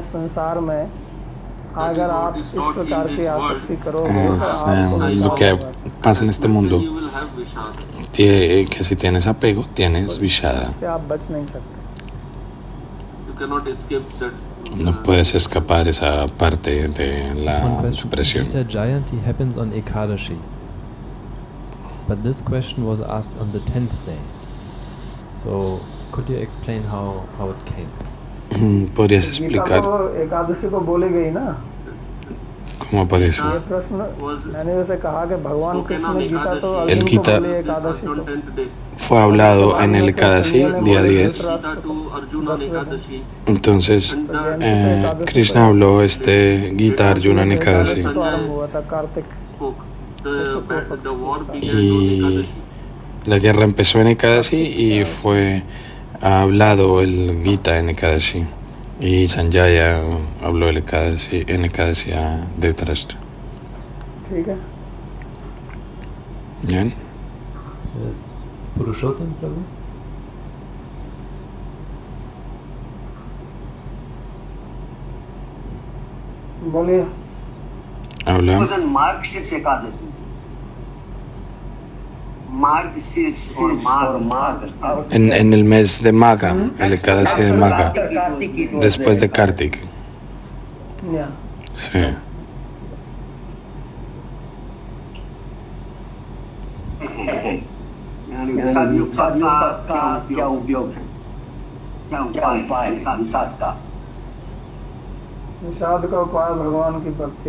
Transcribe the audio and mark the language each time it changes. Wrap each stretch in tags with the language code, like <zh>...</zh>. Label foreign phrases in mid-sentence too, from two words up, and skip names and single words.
<es>Es lo que pasa en este mundo, que si tienes apego, tienes vishada. No puedes escapar esa parte de la depresión.</es> <en>Gita Jayanti happens on Ekadashi, but this question was asked on the 10th day. So, could you explain how it came?</en> <es>¿Podrías explicar</es> <hi>एकादशी को बोली गई ना?</hi> <es>cómo aparece?</es> <hi>ये प्रश्न मैंने जैसे कहा कि भगवान कृष्ण ने गीता तो</hi> <es>El</es> <hi>अर्जुन को</hi> <es>Gita</es> <hi>बोली एकादशी को।</hi> <es>fue hablado en el Ekadasi, día 10. Entonces, Krishna habló Gita Arjuna en Ekadasi. Y la guerra empezó en Ekadasi y fue hablado el Gita en Ekadasi. Y Sanjaya habló en Ekadasi a Dhritarashtra. ¿Bien?</es> <en>So is Purushottam Prabhu?</en> <hi>बोलिए।</hi> <es>Habla.</es> <en>Margshirsh Ekadashi. Margshirsh or Magh.</en> <es>En el mes de Magha, el Ekadasi de Magha, después de Kartik.</es> <en>Yeah.</en> <es>Sí.</es> <hi>सतयुग का क्या उपयोग है, क्या उपाय है संसार का? निषाद का उपाय भगवान की भक्ति।</hi>